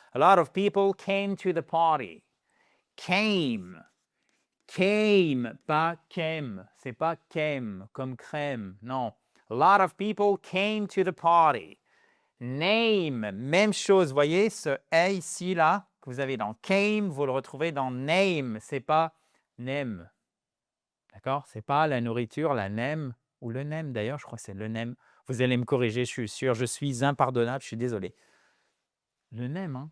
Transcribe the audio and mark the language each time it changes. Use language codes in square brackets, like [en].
[en] A lot of people came to the party. [fr] Came. Came, pas came. C'est pas came, comme crème. Non. [en] A lot of people came to the party. [fr] Name, même chose. Voyez ce « a » ici, là, que vous avez dans came, vous le retrouvez dans name. C'est pas name. D'accord? C'est pas la nourriture, la name, ou le name d'ailleurs, je crois que c'est le name. Vous allez me corriger, je suis sûr. Je suis impardonnable, je suis désolé. Le name, hein?